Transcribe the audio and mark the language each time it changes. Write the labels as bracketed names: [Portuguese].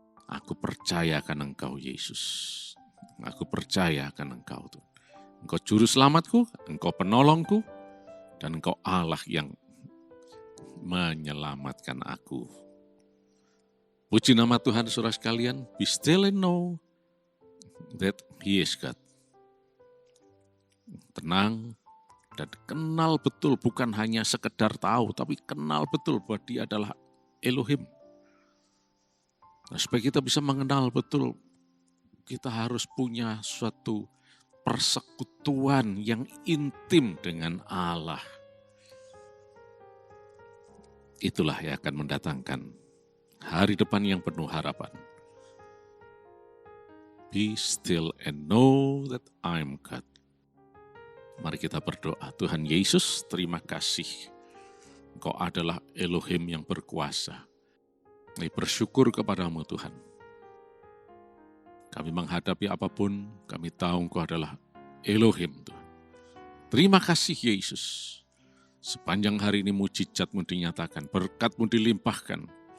[Indonesian] Aku percaya akan Engkau, Yesus. Aku percaya akan Engkau, Tuhan. Engkau juru selamatku, Engkau penolongku, dan Engkau Allah yang menyelamatkan aku. Puji nama Tuhan, saudara sekalian. [English] Be still and know that He is God. [Indonesian] Tenang dan kenal betul, bukan hanya sekedar tahu, tapi kenal betul bahwa Dia adalah Elohim. Nah, supaya kita bisa mengenal betul, kita harus punya suatu persekutuan yang intim dengan Allah. Itulah yang akan mendatangkan hari depan yang penuh harapan. [English] Be still and know that I'm God. [Indonesian] Mari kita berdoa. Tuhan Yesus, terima kasih. Engkau adalah Elohim yang berkuasa. Kami bersyukur kepadamu Tuhan. Kami menghadapi apapun, kami tahu Engkau adalah Elohim Tuhan. Terima kasih Yesus. Sepanjang hari ini mujizat-Mu dinyatakan, berkat-Mu dilimpahkan.